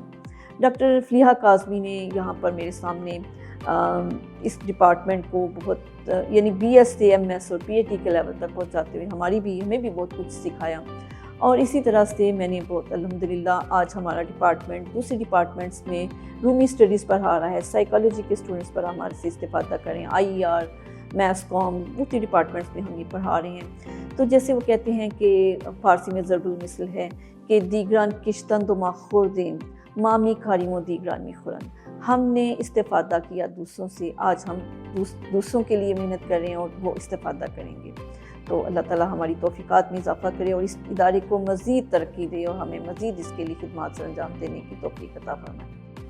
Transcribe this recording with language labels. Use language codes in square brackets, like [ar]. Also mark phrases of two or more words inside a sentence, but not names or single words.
[ur] ڈاکٹر فلیحہ کاظمی نے یہاں پر میرے سامنے اس ڈپارٹمنٹ کو بہت یعنی بی ایس سے ایم ایس اور پی ایچ ڈی کے لیول تک پہنچاتے ہوئے ہمیں بھی بہت کچھ سکھایا، اور اسی طرح سے میں نے بہت الحمدللہ آج ہمارا ڈپارٹمنٹ دوسرے ڈپارٹمنٹس میں رومی اسٹڈیز پڑھا رہا ہے، سائیکالوجی کے اسٹوڈنٹس پر ہمارے سے استفادہ کریں، آئی آر، میس کام، دوسرے ڈپارٹمنٹس میں ہم یہ پڑھا رہے ہیں۔ تو جیسے وہ کہتے ہیں کہ فارسی میں ضرب المثل ہے کہ [fa] دیگران کشتند و ما خوردین مامی کاریم و دیگران می خورن، [ur] ہم نے استفادہ کیا دوسروں سے، آج ہم دوسروں کے لیے محنت کر رہے ہیں اور وہ استفادہ کریں گے۔ تو اللہ تعالیٰ ہماری توفیقات میں اضافہ کرے اور اس ادارے کو مزید ترقی دے اور ہمیں مزید اس کے لیے خدمات سر انجام دینے کی توفیق عطا فرمائے۔